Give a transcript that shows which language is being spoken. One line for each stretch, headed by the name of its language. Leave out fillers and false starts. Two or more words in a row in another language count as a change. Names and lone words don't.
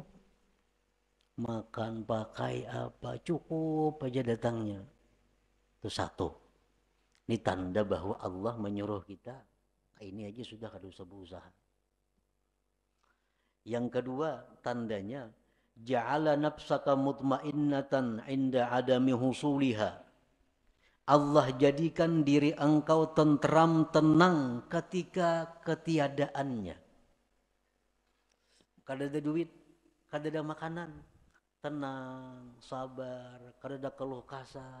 Banjar: Makan, pakai apa, cukup aja datangnya. Itu satu. Ini tanda bahwa Allah menyuruh kita, ini aja sudah kada usah berusaha. Yang kedua, tandanya
Arabic: جعل نفسك مطمئنة عند عدم حصولها.
Banjar: Allah jadikan diri engkau tentram, tenang ketika ketiadaannya. Kada ada duit, kada ada makanan, tenang, sabar, kada ada keluh kesah.